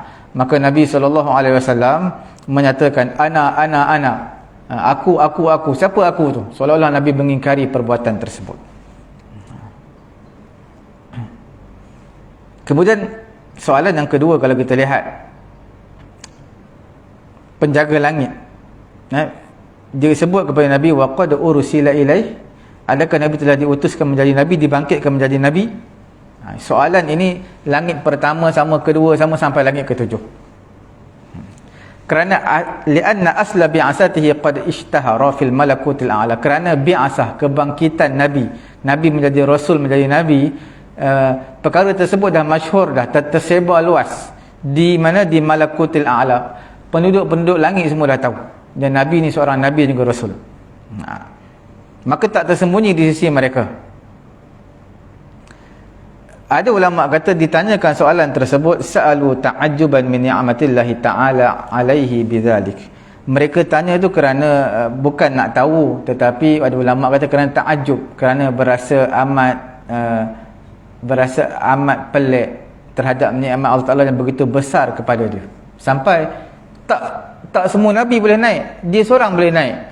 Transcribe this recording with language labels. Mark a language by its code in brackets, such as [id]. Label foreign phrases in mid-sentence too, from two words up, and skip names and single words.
[ms] Maka Nabi SAW menyatakan ana, aku, siapa aku tu? Seolah-olah Nabi mengingkari perbuatan tersebut. Kemudian soalan yang kedua, kalau kita lihat penjaga langit, dia sebut kepada Nabi, [ar] وقد أرسل إليه, [ms] adakah Nabi telah diutuskan menjadi Nabi, dibangkitkan menjadi Nabi? Soalan ini langit pertama sama kedua sama sampai langit ketujuh. [ar] Kerana لأن أصل بعثته قد اشتهر في الملكوت الأعلى, [ms] kerana bi'asah, kebangkitan Nabi menjadi Rasul, menjadi Nabi, perkara tersebut dah masyhur, dah tersebar luas. Di mana? [ar] Di الملكوت الأعلى. [ms] Penduduk langit semua dah tahu, dan Nabi ni seorang Nabi dan juga Rasul. Maka tak tersembunyi di sisi mereka. Ada ulama kata ditanyakan soalan tersebut, [ar] سألوا تعجبا من نعمة الله تعالى عليه بذلك. [ms] Mereka tanya itu kerana bukan nak tahu, tetapi ada ulama kata kerana ta'ajjub, kerana berasa amat pelik terhadap nikmat Allah Taala yang begitu besar kepada dia. Sampai tak semua Nabi boleh naik, dia seorang boleh naik.